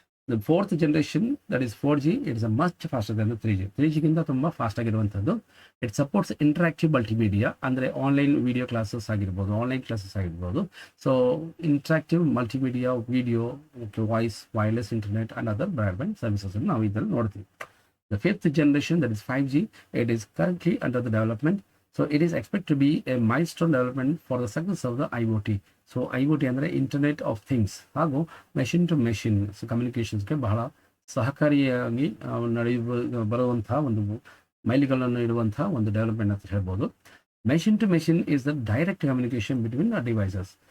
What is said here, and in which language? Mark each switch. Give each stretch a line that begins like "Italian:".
English: The fourth generation that is 4G, it's a much faster than 3G.
Kannada: 3Gಗಿಂತ ತುಂಬ fast ಆಗಿರುವಂಥದ್ದು.
English: it supports interactive multimedia,
Kannada: ಅಂದರೆ online video classes ಆಗಿರ್ಬೋದು, online classes ಆಗಿರ್ಬೋದು.
English: so interactive multimedia, video, voice, wireless internet and other broadband services
Kannada: ನಾವು ಇದರಲ್ಲಿ ನೋಡ್ತೀವಿ.
English: The fifth generation, that is 5G, it is currently under the development. So it is expected to be a milestone development for the success of the IoT.
Kannada: So IoT ಅಂದರೆ internet of things ಹಾಗೂ machine to machine ಕಮ್ಯುನಿಕೇಷನ್ಸ್ಗೆ ಬಹಳ ಸಹಕಾರಿಯಾಗಿ ಬರುವಂತಹ ಒಂದು ಮೈಲಿಗಲ್ಲನ್ನು ಇಡುವಂತಹ ಒಂದು development ಅಂತ ಹೇಳ್ಬೋದು.
English: Machine to machine is the direct communication between the devices.